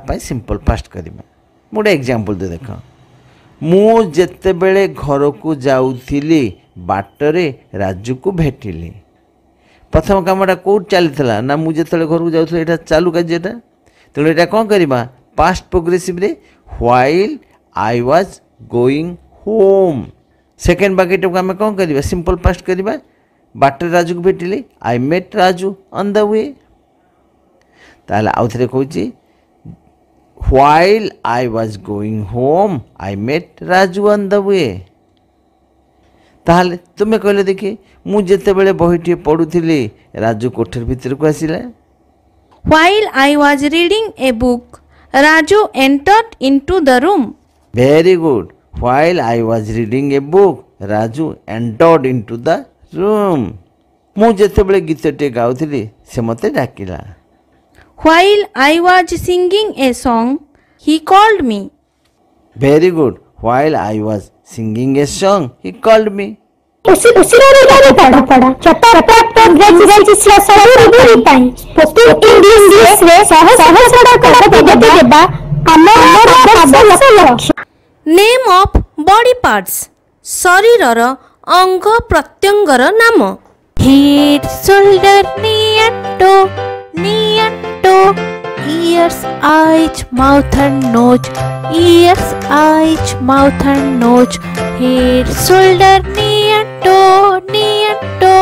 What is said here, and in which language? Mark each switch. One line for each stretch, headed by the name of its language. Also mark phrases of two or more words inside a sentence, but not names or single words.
Odia: पय
English: simple past
Odia: କରିବା ମୋତେ ଏଗଜାମ୍ପଲ ଦେ ଦେଖ ମୁଁ ଯେତେ ବେଳେ ଘର କୁ ଯାଉଥିଲି ବାଟରେ ରାଜୁ କୁ ଭେଟିଲି ପ୍ରଥମ କାମଟା କୋଟ ଚାଲିଥିଲା ନା ମୁଁ ଯେତେ ଘର କୁ ଯାଉଥିଲେ ଏଟା ଚାଲୁ କାର୍ଯ୍ୟଟା ତେଣୁ ଏଟା କଣ କରିବା
English: past progressive
Odia: रे व्हाइल
English: I was going home
Odia: सेकंड ବାକିଟା କୁ ହମ କଣ କରିବା
English: simple past
Odia: କରିବା ବାଟରେ ରାଜୁ କୁ ଭେଟିଲି
English: I met Raju on the way
Odia: ତାହାଲେ ଆଉଥରେ କହୁଛି
English: While I was going home I met Raju on the way
Odia: ତାହାଲେ ତୁମେ କହିଲେ ଦେଖି ମୁଁ ଯେତେ ବେଳେ ବହିଟି ପଢୁଥିଲି ରାଜୁ କୋଠରି ଭିତର କୁ ଆସିଲା
English: While I was reading a book, Raju entered into the room. Very good. While I was reading a book, Raju entered into the room.
Odia: ମୁଁ ଯେତେ ବେଳେ ଗୀତଟେ ଗାଉଥିଲି ସେ ମତେ ଡାକିଲା
English: While I was singing a song, he called me. Very good. While I was singing a song, he called me.
Odia: ଉସି ରେ ପଢ଼ା ଚଟା ଅଙ୍ଗ୍ରେଜୀ ସେ ସହି ପାଇଁ
English: spoken English
Odia: ରେ ସହଜ କର ଦେବା ହମର ଲକ୍ଷ୍ୟ
English: Name of body parts.
Odia: ଶରୀରର ଅଙ୍ଗ ପ୍ରତ୍ୟଙ୍ଗର ନାମ
English: head shoulder knee and toe ears, eyes, mouth and nose. Ears, eyes, mouth and nose. Head, shoulder, knee and toe, knee and toe.